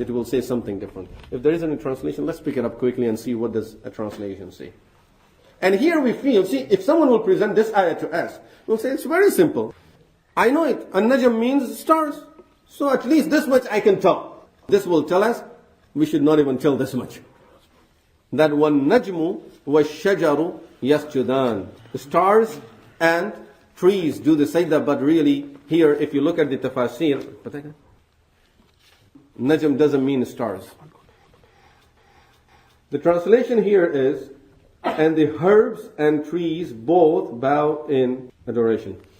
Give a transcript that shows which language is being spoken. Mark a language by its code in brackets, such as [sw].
[en] It will say something different. If there isn't a translation, let's pick it up quickly and see what does a translation say. And here we feel, see, if someone will present this ayah to us, we'll say, it's very simple. I know it. An-najm means stars. So at least this much I can tell. This will tell us, we should not even tell this much. That [ar] وَالنَّجْمُ وَالشَّجَرُ يَسْجُدَانِ. [en] The stars and trees do the sajda, but really, here, if you look at the tafsir, najm doesn't mean stars. The translation here is, and the herbs and trees both bow in adoration.